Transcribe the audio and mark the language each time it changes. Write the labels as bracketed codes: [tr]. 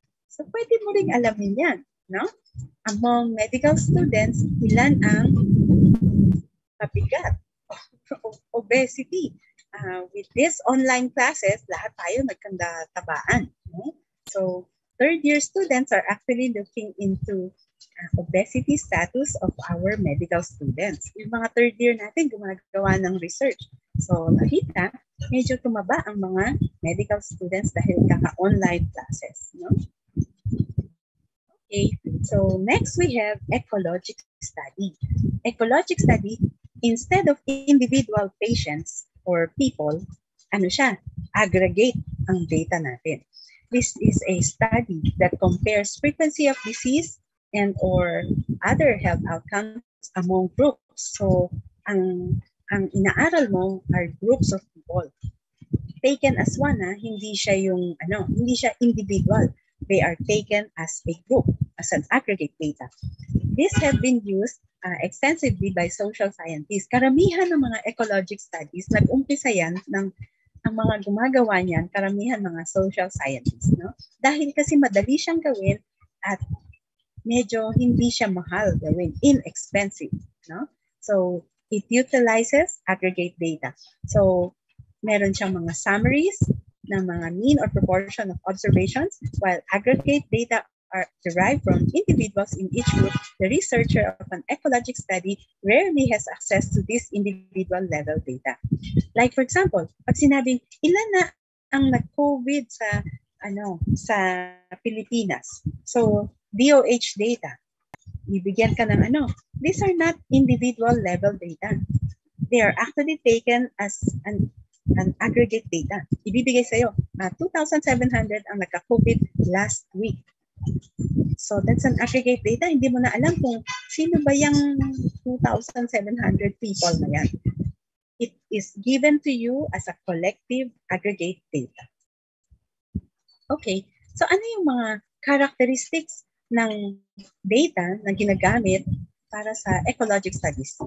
[tl] So, pwede mo ring alamin yan, no? [en] Among medical students, [tl] ilan ang mabigat? Obesity. [en] With these online classes, [tl] lahat tayo nagkanda-tabaan. No? [en] So, third-year students are actually looking into obesity status of our medical students. [tl] Yung mga third year natin gumagawa ng research. So nakita, medyo tumaba ang mga medical students dahil kaka-online classes. No? [en] Okay, so next we have ecologic study. Ecologic study, instead of individual patients or people, [tl] ano siya? Aggregate ang data natin. [en] This is a study that compares frequency of disease and or other health outcomes among groups. So, [tl] ang inaaral mo [en] are groups of people. Taken as one, [tl] hindi siya yung hindi siya individual. [en] They are taken as a group, as an aggregate data. These have been used extensively by social scientists. [tl] Karamihan ng mga ecologic studies, nag-umpisa yan ng ang mga gumagawa niyan, karamihan mga social scientists, no? Dahil kasi madali siyang gawin at medyo hindi siya mahal gawin, inexpensive, no? [en] So, it utilizes aggregate data. So, [tl] meron siyang mga summaries ng mga mean [en] or proportion of observations, while aggregate data are derived from individuals in each group. The researcher of an ecologic study rarely has access to this individual level data. Like for example, [tl] pag sinabing ilan na ang nag-COVID sa Pilipinas. [en] So, DOH data. [tl] Bibigyan ka ng [en] These are not individual level data. They are actually taken as an aggregate data. [tl] Ibibigay sa'yo, 2,700 ang nagka-COVID last week. [en] So that's an aggregate data. [tl] Hindi mo na alam kung sino ba yung 2,700 people na yan. [en] It is given to you as a collective aggregate data. [tl] Okay, so ano yung mga characteristics ng data na ginagamit para sa ecologic studies?